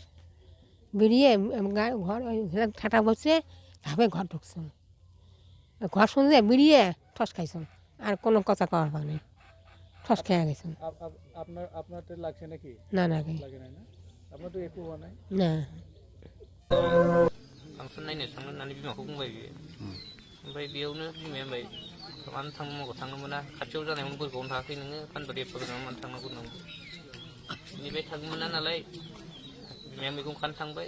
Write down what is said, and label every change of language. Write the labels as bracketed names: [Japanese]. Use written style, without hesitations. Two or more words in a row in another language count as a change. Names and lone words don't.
[Bangla] বেরিয়ে ঘর ওই ঠাটা বসে ধাপে ঘর ঢুকছেন। ঘর শুনছে বেরিয়ে ঠস খাইছেন আর কোনো কথা কওয়ার পাক নেই, ঠস খেয়ে গেছেন। আপনার লাগছে নাকি? না লাগে নাই না? আপনার তো একটু হওয়া নাই না। [Bodo] फांसन नायनो थांनो होननानै बिमाखौ बुंबाय बियो। ओमफ्राय बेयावनो बिमाया होनबाय मानो थांनो मबाव थांनो मोना खाथियाव जानायावनो बोरगावनो थाङाखै नोङो फानबारि एफा गोजानाव मानो थांनांगौ होननांगौ। बेनिफ्राय थांनो मोना नालाय बिमाया मैगं खानो थांबाय।